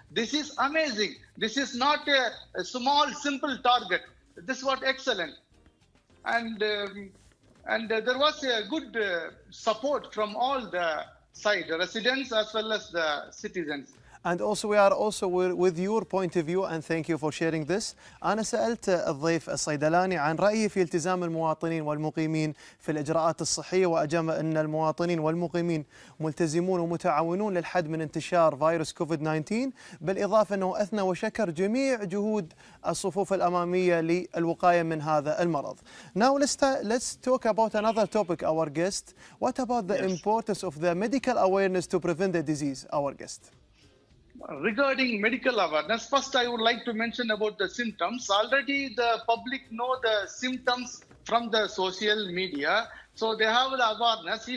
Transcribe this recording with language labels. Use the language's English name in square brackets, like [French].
[English] This is amazing. This is not a small, simple target. This was excellent. And there was a good support from all the side, the residents as well as the citizens. And also we are also with your point of view, and thank you for sharing this. [Arabic] أنا سألت الضيف الصيدلاني عن رأيه في التزام المواطنين والمقيمين في الإجراءات الصحية، وأجاب أن المواطنين والمقيمين ملتزمون ومتعاونون للحد من انتشار فيروس كوفيد-19، بالإضافة أنه أثنى وشكر جميع جهود الصفوف الأمامية للوقاية من هذا المرض. [English] Now let's talk about another topic, our guest. What about the importance of the medical awareness to prevent the disease, our guest? Regarding medical awareness, first I would like to mention about the symptoms. Already the public know the symptoms from the social media, so they have the awareness.